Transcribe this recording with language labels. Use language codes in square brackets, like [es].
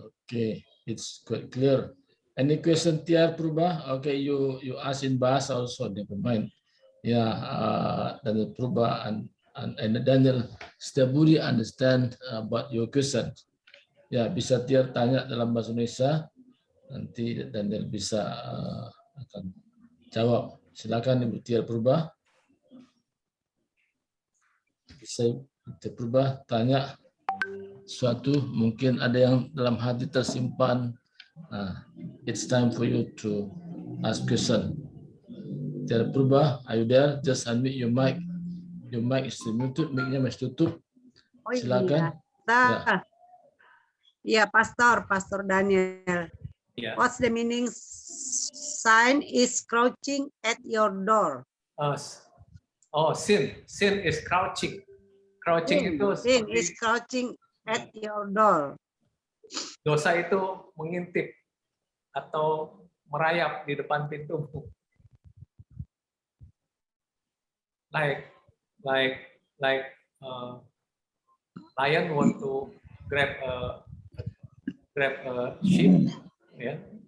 [en] Okay, it's quite clear. Any question, Tiar Purba? Okay, you ask in bahasa also, never mind. Yeah, Daniel Purba and Daniel Setiabudi understand about your question. [id] Ya, bisa Tiar tanya dalam bahasa Indonesia, nanti Daniel bisa akan jawab. Silakan Ibu Tiar Purba. Bisa Tiar Purba tanya suatu, mungkin ada yang dalam hati tersimpan. [en] It's time for you to ask question. Tiar Purba, are you there? Just unmute your mic. Your mic is muted, [id] mic-nya masih tutup. Oh Silakan. iya. Ya, Pastor Daniel. Yeah. [en] What's the meaning? Sign is crouching at your door. Sin is crouching. Crouching itu Sin [id] seperti [en] is crouching at your door. [id] dosa itu mengintip atau merayap di depan pintumu. [en] Like lion want to grab a sheep, ya.